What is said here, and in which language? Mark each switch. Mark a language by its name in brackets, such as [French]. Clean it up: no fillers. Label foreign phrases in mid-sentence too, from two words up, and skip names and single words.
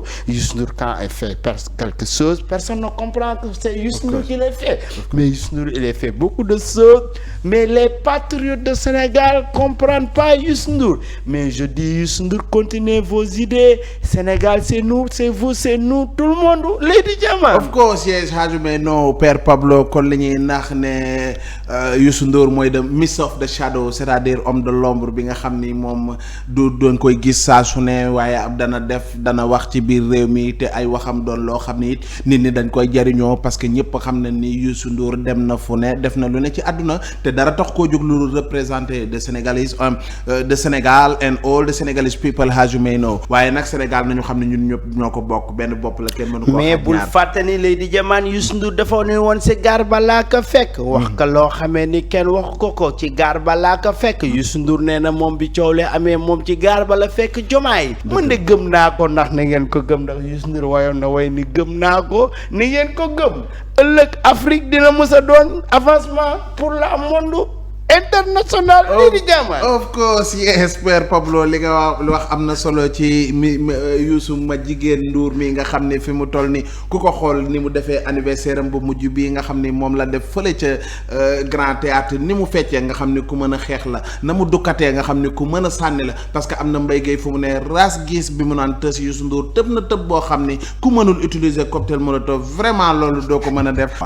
[French] Youssou Ndour, quand il fait quelque chose, personne ne comprend que c'est Youssou Ndour qui l'a fait. Mais Youssou Ndour, il a fait beaucoup de choses, mais les patriotes de Sénégal ne comprennent pas Youssou Ndour. Mais je dis Youssou Ndour, continuez vos idées. Sénégal, c'est nous, c'est vous, c'est nous, tout le monde. Lady Diamane. [English] Of course, yes, as you may know, Père Pablo, [Wolof] kon la ñuy nax ne Youssou Ndour mooy [English] the Miss of the Shadow, [French] c'est-à-dire homme de l'ombre [Wolof] bi nga xam ni moom du doon koy gis saa su ne waaye ab dana wax ci biir réew mi te ay waxam doon loo xam ni nit ñi dañ koy jariñoo [French] parce que [Wolof] ñëpp xam na ni Youssou Ndour dem na fu ne def na lu ne ci àdduna te dara tax koo jóg lu représenter [English] the Senegalese the Sénégal and all the Senegalese people as you may know [Wolof] waaye nag Sénégal nañu xam ne ñun ñëpp ñoo ko bokk benn bopp la kenn mënu ko mais bul fàtte ni Lady Diamane Youssou Ndour dafa ne woon si gaar ba laa ko fekk wax ka loo xamee ni kenn wax ko ci gaar ba laa ko fekk Youssou Ndour nee na moom bi coow le amee moom ci gaar ba la fekk Jomaay mën de gëm naa ko ndax na ngeen ko gëm ndax Youssou Ndour wayoon na way ni gëm naa ko ni ngeen ko gëm ëllëg Afrique dina mës a doon [French] avancement pour le monde international. [Wolof] Lady Diamane. [English] Of course, yes, [Wolof] Père Pablo li nga wax am na solo ci Youssou ma jigéen Ndour mi nga xam ne fi mu toll ni ku ko xool ni mu defee anniversaire am bu mujj bii nga xam ni moom la def fële ca Grand Théâtre ni mu feccee nga xam ni ku mën a xeex la na mu dukkatee nga xam ni ku mën a sànni la [French] parce que [Wolof] am na Mbaye Gueye fu mu ne ras gis bi mu naan tës Youssou Ndour tëb na tëb boo xam ni ku mënul [French] utiliser cocktail molotov vraiment [Wolof] loolu doo ko mën a def.